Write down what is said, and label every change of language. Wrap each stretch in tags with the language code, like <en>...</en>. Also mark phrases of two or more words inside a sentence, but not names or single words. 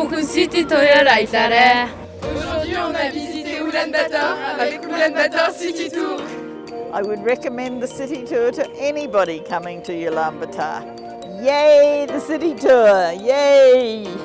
<mn>City Tour-оор аялаарай.</mn> <fr>Aujourd'hui, on a visité Ulaanbaatar avec Ulaanbaatar City Tour.</fr> <en>I would recommend the city tour to anybody coming to Ulaanbaatar. Yay, the city tour! Yay!</en>